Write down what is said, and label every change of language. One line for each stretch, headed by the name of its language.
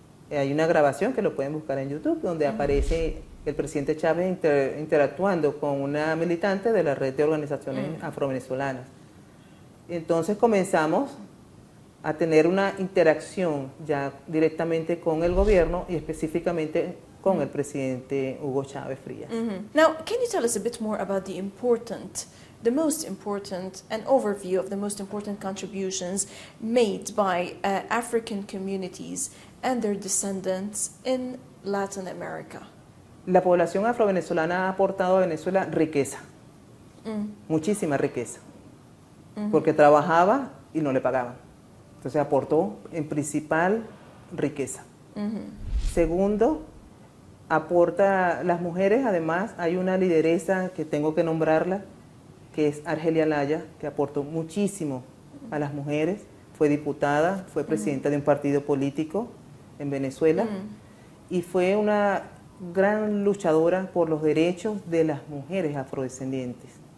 Spanish: Hay una grabación que lo pueden buscar en YouTube, donde aparece el presidente Chávez interactuando con una militante de la red de organizaciones afrovenezolanas. Entonces comenzamos a tener una interacción ya directamente con el gobierno y específicamente con el presidente Hugo Chávez Frías.
English: Now, can you tell us a bit more about the most important, an overview of the most important contributions made by African communities and their descendants in Latin America?
Spanish: La población afrovenezolana ha aportado a Venezuela riqueza, muchísima riqueza, porque trabajaba y no le pagaban. Entonces aportó en principal riqueza. Segundo, aporta las mujeres, además hay una lideresa que tengo que nombrarla, que es Argelia Laya, que aportó muchísimo a las mujeres, fue diputada, fue presidenta de un partido político en Venezuela y fue una gran luchadora por los derechos de las mujeres afrodescendientes.